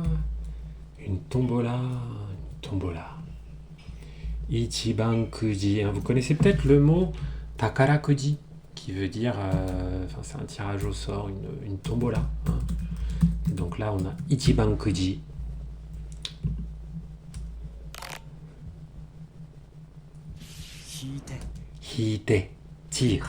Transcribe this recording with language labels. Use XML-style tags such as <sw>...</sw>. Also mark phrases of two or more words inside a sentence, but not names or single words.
<fr>Une tombola, une tombola. Ichiban kuji. Vous connaissez peut-être le mot</fr> <ja>宝くじ,</ja> <fr>qui veut dire, c'est un tirage au sort, une tombola. Hein. Donc là, on a Ichiban kuji. Hite, tire.</fr>